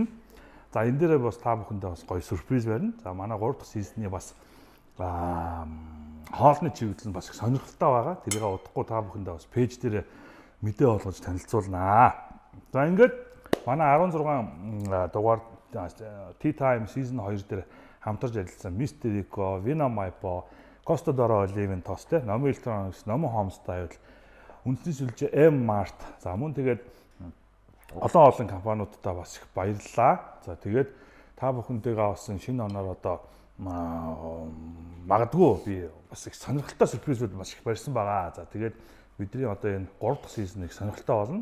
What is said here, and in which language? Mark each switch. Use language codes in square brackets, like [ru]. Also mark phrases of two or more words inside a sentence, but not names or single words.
[mn] За энэ дээрээ бас та бүхэндээ бас гоё сюрприз барина. За манай 3 дахь сизны бас хоолны чиглэл нь бас их сонирхолтой байгаа. Тэрийг удахгүй та бүхэндээ бас пэйж дээр мэдээ олгож танилцуулнаа. За ингээд манай 16 дугаар Tea Time Season 2 дээр хамтарч ажилласан Mr. Rico, Vina Maipo, Costa d'Oro Olive Toast, Nomi Electronics, Nomi Homestyle, үндэсний сүлжээ M-Mart. За мөн тэгээд олон компаниудтай бас их баярлалаа. За тэгээд та бүхэнтэйгээ бас шинэ оноор одоо магадгүй би бас их сонирхолтой сюрпризүүд маш их барьсан байгаа. За тэгээд бидний одоо энэ 3 дахь сизон их сонирхолтой болно.